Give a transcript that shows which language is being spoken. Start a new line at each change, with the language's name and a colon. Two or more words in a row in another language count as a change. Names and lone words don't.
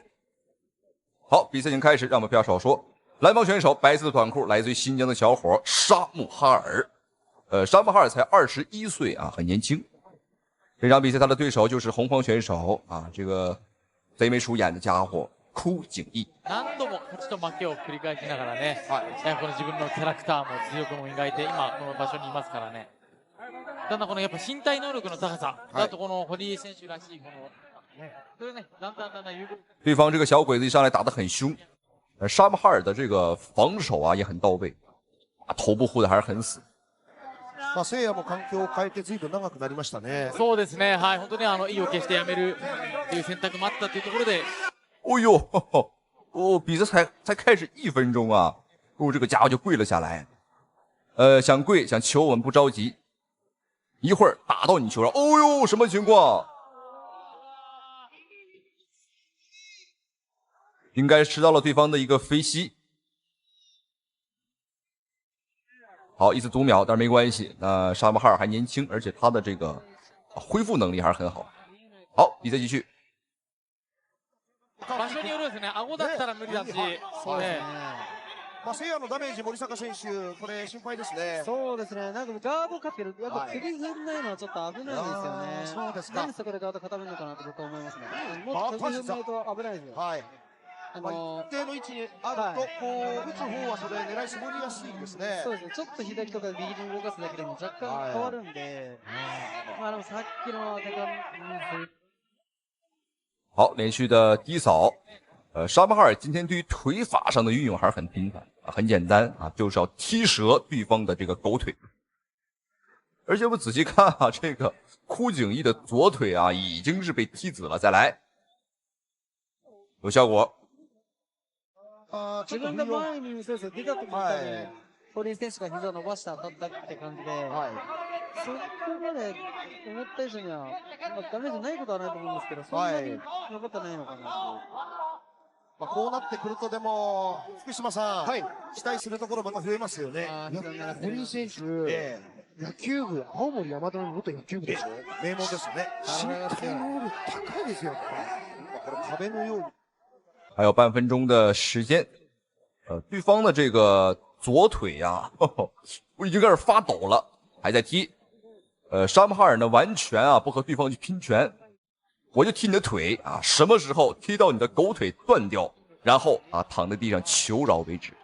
Chinese: 好，比赛已经开始，让我们不要少说。蓝方选手白色的短裤，来自于新疆的小伙沙姆哈尔。沙姆哈尔才21岁啊，很年轻。这场比赛他的对手就是红方选手啊，这个贼眉鼠眼的家伙枯井义。
Japanese: 何度も勝ちと負けを繰り返しながらね、この自分のキャラクターも実力も磨いて今この場所にいますからね。ただこのやっぱ身体能力の高さ、あとこの堀江選手らしいこのそれね、だんだん有。
Chinese: 对方这个小鬼子一上来打得很凶，沙姆哈尔的这个防守啊也很到位，头部护的还是很死。
Japanese: 聖夜も環境を変えて随分長くなりましたね。そうですね、はい、本当に意を決してやめるという選択もあったというところで。
Chinese: 哦呦，哦，比赛才开始1分钟啊，哦，这个家伙就跪了下来。想跪想求我们不着急，一会儿打到你球上。哦呦，什么情况？应该吃到了对方的一个飞膝。好，一次读秒，但是没关系。那沙姆哈尔还年轻，而且他的这个恢复能力还是很好。好，比赛继续。
Japanese: 場所によるですね、顎だったら無理だし、そうですね。聖夜のダメージ、森坂選手、これ心配ですね。そうですね、なんかガードかける、やっぱ首振んないのはちょっと危ないですよね。そうですか。なんでそこでガード固めるのかなと僕は思いますね。もっと首振んないと危ないですよ。はい。一定の位置にあると、こう打つ方はそれ狙い絞りやすいんですね。そうですね、ちょっと左とか右に動かすだけでも若干変わるんで、まあでもさっきの
Chinese: 好，连续的低扫。沙巴哈尔今天对于腿法上的运用还是很频繁啊，很简单啊，就是要踢折对方的这个狗腿。而且我们仔细看啊，这个枯井义的左腿啊已经是被踢紫了，再来，有效果。
Japanese: 自分が前にそうです出た時に多分堀井選手が膝を伸ばして当たったって感じで、そこまで思った以上には、ダメージないことはないと思うんですけど、そんなに残ってないのかなと。こうなってくるとでも福島さん、期待するところまた増えますよね。堀井選手、野球部、青森山田の元野球部でしょ。名門ですよね。身体能力高いですよ。これ壁のように。
Chinese: 还有半分钟的时间，对方的这个左腿呀，我已经开始发抖了，还在踢。沙姆哈尔呢，完全啊不和对方去拼拳，我就踢你的腿啊，什么时候踢到你的狗腿断掉，然后啊躺在地上求饶为止。